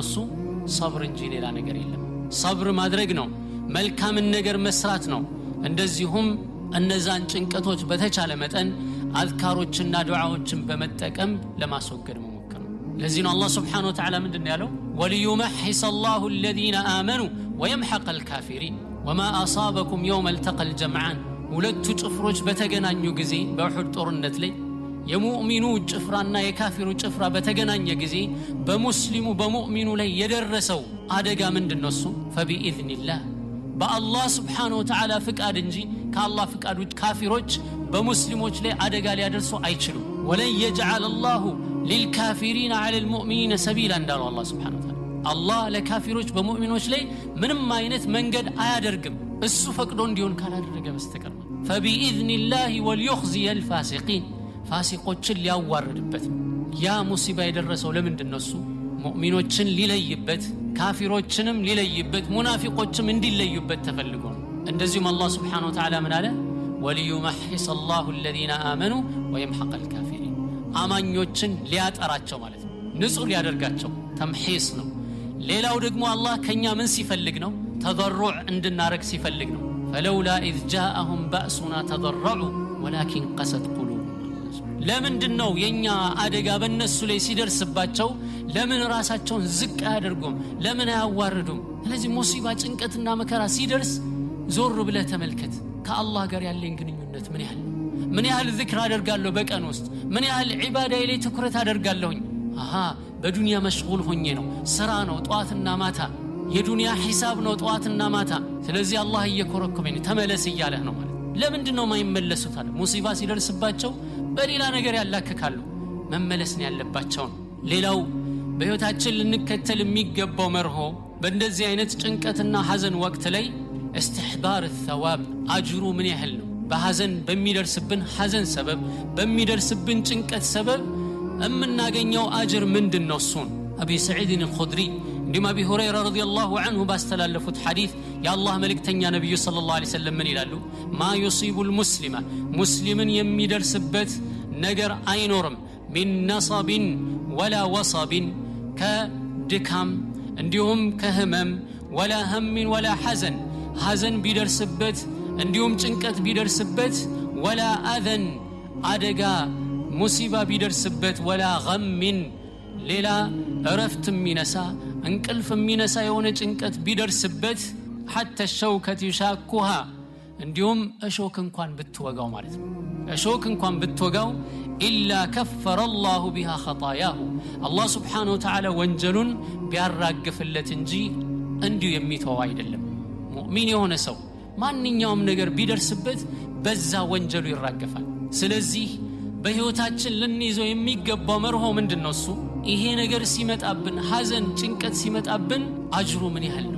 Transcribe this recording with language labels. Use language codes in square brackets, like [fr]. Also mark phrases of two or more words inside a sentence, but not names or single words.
[am] እሱ ሰብር እንጂ ሌላ ነገር የለም። ሰብር ማድረግ ነው፣ መልካምን ነገር መስራት ነው። እንደዚሁም እነዛን ጭንቀቶች በተቻለ መጠን አዝካሮችና ዱዓዎችን በመጠቀም ለማስወገድ መሞከር ነው። ለዚህ ነው አላህ [ar] سبحانه وتعالى [am] ምንድነው ያለው? [ar] وليمحص الله الذين آمنوا ويمحق الكافرين وما أصابكم يوم التقى الجمعان። [am] ሁለቱ ጭፍሮች በተገናኙ ጊዜ በኡሁድ ጦርነት ላይ የሙእሚኑ ጭፍራና የካፊሩ ጭፍራ በተገናኘ ጊዜ በሙስሊሙ በሙእሚኑ ላይ የደረሰው አደጋ ምንድነው? እሱ [ar] فبإذن الله [am] በአላህ [ar] سبحانه وتعالى [am] ፍቃድ እንጂ ከአላህ ፍቃድ ውጭ ካፊሮች በሙስሊሞች ላይ አደጋ ሊያደርሱ አይችሉም። [ar] ولن يجعل الله للكافرين على المؤمنين سبيلا [am] እንዳለው አላህ [ar] سبحانه وتعالى [am] አላህ ለካፊሮች በሙእሚኖች ላይ ምንም አይነት መንገድ አያደርግም እሱ ፈቅዶ እንዲሆን ካላደረገ በስተቀር። [ar] فبإذن الله وليخزي الفاسقين [am] ፋሲቆችን ሊያዋርድበት ያ ሙሲባ የደረሰው ለምንድነው? እሱ ሙእሚኖችን ሊለይበት ካፊሮችንም ሊለይበት ሙናፊቆችም እንዲለዩበት ተፈልጎ ነው። እንደዚሁም አላህ [ar] سبحانه وتعالى [am] ምን አለ? [ar] وليمحص الله الذين آمنوا ويمحق الكافرين [am] አማኞችን ሊያጠራቸው ማለት ነው፣ ንጹህ ሊያደርጋቸው ተምሒስ ነው። ሌላው ደግሞ አላህ ከኛ ምን ሲፈልግ ነው? ተضرع እንድናረግ ሲፈልግ ነው። [ar] فلولا إذ جاءهم بأسنا تضرعوا ولكن قست قلوبهم። [am] ለምንድነው የኛ አደጋ በእነሱ ላይ ሲደርስባቸው ለምን ራሳቸውን ዝቅ አያደርጉም? ለምን አያዋርዱም? ስለዚህ ሙሲባ ጭንቀትና መከራ ሲደርስ ዞር ብለህ ተመልከት። ከአላህ ጋር ያለኝ ግንኙነት ምን ያህል ነው? ምን ያህል ዚክር አደርጋለሁ በቀን ውስጥ? ምን ያህል ዒባዳዬ ላይ ትኩረት አደርጋለሁኝ? በዱንያ መሽጉል ሆኜ ነው፣ ስራ ነው ጧትና ማታ፣ የዱንያ ሒሳብ ነው ጧትና ማታ። ስለዚህ አላህ እየኮረኮመኝ ተመለስ እያለህ ነው ማለት። ለምንድነው የማይመለሱት? አለ ሙሲባ ሲደርስባቸው በሌላ ነገር ያላከካሉ። መመለስ ነው ያለባቸው። ሌላው በህይወታችን ልንከተል የሚገባው መርሆ በእንደዚህ አይነት ጭንቀትና ሐዘን ወቅት ላይ [ar] استحضار الثواب [am] አጅሩ ምን ያህል ነው? በሐዘን በሚደርስብን ሐዘን ሰበብ በሚደርስብን ጭንቀት ሰበብ እምናገኘው አጅር ምንድነው? እሱን አቢ ሰዒድ الخدري እንዲሁም አቢ ሁረይራ [ar] رضي الله عنه [am] ባስተላለፉት ሐዲስ የአላህ መልእክተኛ ነብዩ [ar] صلى الله عليه وسلم [am] ምን ይላሉ? [ar] ما يصيب المسلم [am] ሙስሊምን የሚደርስበት ነገር አይኖርም [ar] من نصب ولا وصب [am] ከድካም እንዲሁም ከህመም [ar] ولا هم ولا حزن [am] ሐዘን ቢደርስበት እንዲሁም ጭንቀት ቢደርስበት [ar] ولا اذن [am] አደጋ ሙሲባ ቢደርስበት [ar] ولا غم [am] ሌላ እረፍት የሚነሳ እንቅልፍ የሚነሳ የሆነ ጭንቀት ቢደርስበት [ar] حتى الشوكة يشاكها [am] እንዲሁም እሾክ እንኳን ብትወጋው ማለት ነው። እሾክ እንኳን ብትወጋው [ar] إلا كفر الله بها خطاياه الله سبحانه وتعالى [am] ወንጀሉን ቢያራግፍለት እንጂ እንዲሁ የሚተው አይደለም። ሙእሚን የሆነ ሰው ማንኛውም ነገር ቢደርስበት በዛ ወንጀሉ ይራገፋል። ስለዚህ በህይወታችን ልንይዘው የሚገባው መርሆ ምንድነው? እሱ ይሄ ነገር ሲመጣብን ሐዘን ጭንቀት ሲመጣብን አጅሩ ምን ያህል ነው?